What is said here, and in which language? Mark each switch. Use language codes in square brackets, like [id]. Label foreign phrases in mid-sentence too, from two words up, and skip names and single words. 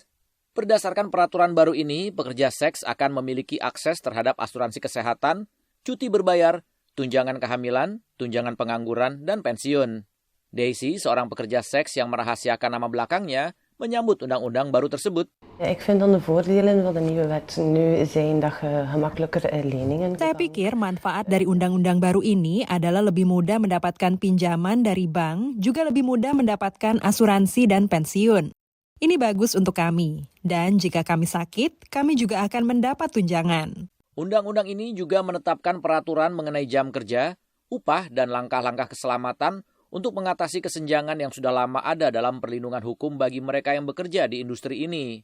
[id] Berdasarkan peraturan baru ini, pekerja seks akan memiliki akses terhadap asuransi kesehatan, cuti berbayar, tunjangan kehamilan, tunjangan pengangguran, dan pensiun. Daisy, seorang pekerja seks yang merahasiakan nama belakangnya, menyambut undang-undang baru tersebut. [nl] Ik vind dan de voordelen van de nieuwe wet nu zijn dat je gemakkelijker leningen kan. [id] Saya pikir manfaat dari undang-undang baru ini adalah lebih mudah mendapatkan pinjaman dari bank, juga lebih mudah mendapatkan asuransi dan pensiun. Ini bagus untuk kami, dan jika kami sakit, kami juga akan mendapat tunjangan. Undang-undang ini juga menetapkan peraturan mengenai jam kerja, upah, dan langkah-langkah keselamatan untuk mengatasi kesenjangan yang sudah lama ada dalam perlindungan hukum bagi mereka yang bekerja di industri ini.